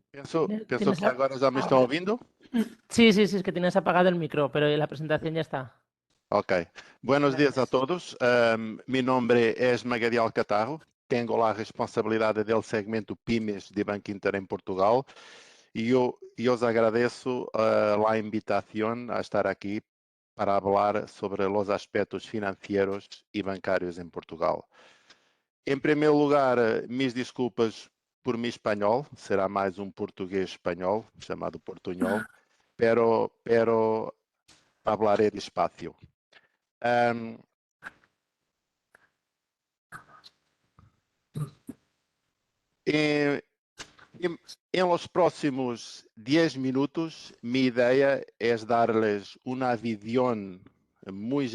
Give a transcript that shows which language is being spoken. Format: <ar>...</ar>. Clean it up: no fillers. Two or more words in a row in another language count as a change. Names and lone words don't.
<pt>Penso</pt> <es>¿Tienes que</es> <pt>agora já me estão ouvindo.</pt> <es>Sí, es que tienes apagado el micro, pero la presentación ya está. Ok. Buenos días a Gracias. todos. Mi nombre es Magadiel Catarro. Tengo la responsabilidad del segmento PYMEs de Banco Inter en Portugal y os agradezco la invitación a estar aquí para hablar sobre los aspectos financieros y bancarios en Portugal.</es> <pt>En primeiro lugar, mis desculpas por mi espanhol, será mais um português espanhol, chamado portunhol,</pt> <es>pero hablaré despacio. En los próximos 10 minutos, mi idea es darles una visión muy</es>